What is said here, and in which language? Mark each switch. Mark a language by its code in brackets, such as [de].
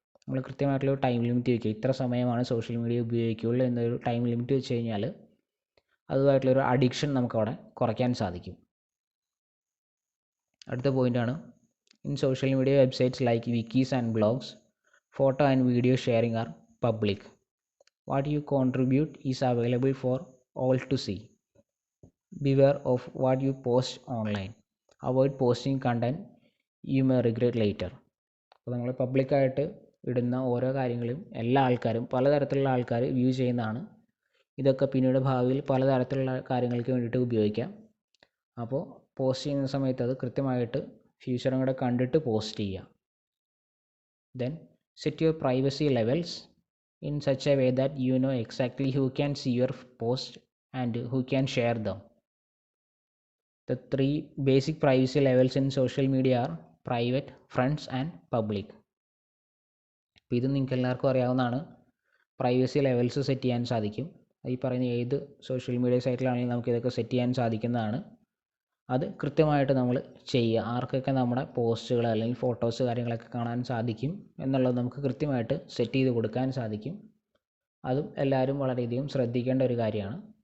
[ml] നമ്മൾ കൃത്യമായിട്ടുള്ള time limit വയ്ക്കുക, ഇത്ര സമയമാണ് സോഷ്യൽ മീഡിയ ഉപയോഗിക്കുകയുള്ളൂ എന്നൊരു ടൈം ലിമിറ്റ് വെച്ച് കഴിഞ്ഞാൽ അതുമായിട്ടുള്ളൊരു അഡിക്ഷൻ നമുക്കവിടെ കുറയ്ക്കാൻ സാധിക്കും. അടുത്ത പോയിൻ്റാണ് [en] In social media websites like wikis and blogs, photo and video sharing are public. What you contribute is available for all to see. Beware of what you post online. Avoid posting content you may regret later. [ml] അപ്പോൾ നമ്മൾ പബ്ലിക്കായിട്ട് ഇടുന്ന ഓരോ കാര്യങ്ങളും എല്ലാ ആൾക്കാരും, പലതരത്തിലുള്ള ആൾക്കാർ വ്യൂ ചെയ്യുന്നതാണ്. ഇതൊക്കെ പിന്നീട് ഭാവിയിൽ പലതരത്തിലുള്ള കാര്യങ്ങൾക്ക് വേണ്ടിയിട്ട് ഉപയോഗിക്കാം. അപ്പോൾ പോസ്റ്റ് ചെയ്യുന്ന സമയത്ത് അത് കൃത്യമായിട്ട് ഫ്യൂച്ചറും കൂടെ കണ്ടിട്ട് പോസ്റ്റ് ചെയ്യുക. [en] Then set your privacy levels in such a way that you know exactly who can see your post and who can share them. The three basic privacy levels in social media are private, friends and public. [ml] അപ്പോൾ ഇത് നിങ്ങൾക്ക് എല്ലാവർക്കും അറിയാവുന്നതാണ്. Privacy levels set ചെയ്യാൻ സാധിക്കും. ഈ പറയുന്ന ഏത് സോഷ്യൽ മീഡിയ സൈറ്റിലാണെങ്കിലും നമുക്ക് ഇതൊക്കെ സെറ്റ് ചെയ്യാൻ സാധിക്കുന്നതാണ്. അത് കൃത്യമായിട്ട് നമ്മൾ ചെയ്യുക. ആർക്കൊക്കെ നമ്മുടെ പോസ്റ്റുകൾ അല്ലെങ്കിൽ ഫോട്ടോസ് കാര്യങ്ങളൊക്കെ കാണാൻ സാധിക്കും എന്നുള്ളത് നമുക്ക് കൃത്യമായിട്ട് സെറ്റ് ചെയ്ത് കൊടുക്കാൻ സാധിക്കും. അതും എല്ലാവരും വളരെയധികം ശ്രദ്ധിക്കേണ്ട ഒരു കാര്യമാണ്.